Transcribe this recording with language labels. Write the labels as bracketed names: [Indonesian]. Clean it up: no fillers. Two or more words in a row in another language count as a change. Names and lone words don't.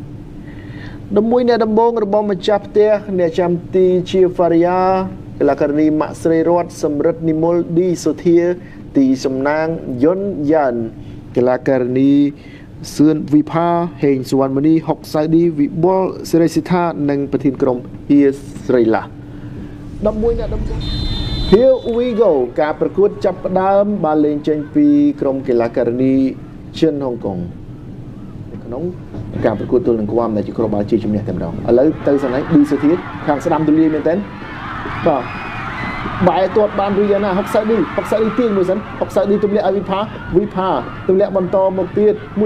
[Khmer] 11 អ្នកដំបូងរបស់ម្ចាស់ផ្ទះអ្នកចាំទីជាហ្វារីយ៉ាកីឡាការិនីម៉ាក់ស្រីរតសម្រិទ្ធនិមលឌីសូធាទីសំណាងយុនយ៉ានកីឡាការិនីសឿនវិផាហេងសុវណ្ណមនីហុកសៅឌីវិបុលសេរីសិដ្ឋានិងប្រធានក្រុមហៀ ស្រីឡា11អ្នកដំបូង [English] Here we go [Khmer] ការប្រកួតចាប់ផ្ដើមបានលេងចេញពីក្រុមកីឡាការិនីចិនហុងកុងក្នុងការប្រកួតទល់នឹងគួមដែលជាក្រុមបាល់ជាជំនះតែម្ដងឥឡូវទៅស្នេះឌីសុ ធាខាងស្ដាំទូលាយមែនតើបាទបែរទាត់បានឬយ៉ាងណាហុកសៅឌីទាញមួយសិនហុកសៅឌីទម្លាក់ឲ្យវិផាទម្លាក់បន្តមកទៀតមួយ